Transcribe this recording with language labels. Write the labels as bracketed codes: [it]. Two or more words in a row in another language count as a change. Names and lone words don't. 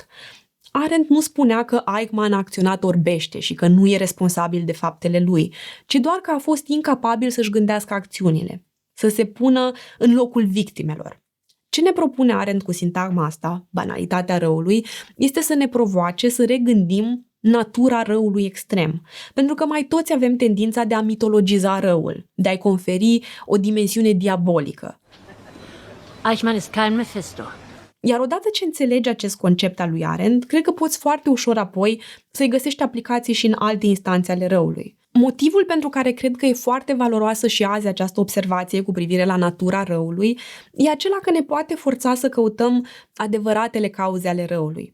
[ro] Arendt nu spunea că Eichmann a acționat orbește și că nu e responsabil de faptele lui, ci doar că a fost incapabil să-și gândească acțiunile, să se pună în locul victimelor. Ce ne propune Arendt cu sintagma asta, banalitatea răului, este să ne provoace să regândim natura răului extrem, pentru că mai toți avem tendința de a mitologiza răul, de a-i conferi o dimensiune diabolică. [de] Eichmann ist kein Mephisto. [ro] Iar odată ce înțelegi acest concept al lui Arendt, cred că poți foarte ușor apoi să-i găsești aplicații și în alte instanțe ale răului. Motivul pentru care cred că e foarte valoroasă și azi această observație cu privire la natura răului e acela că ne poate forța să căutăm adevăratele cauze ale răului.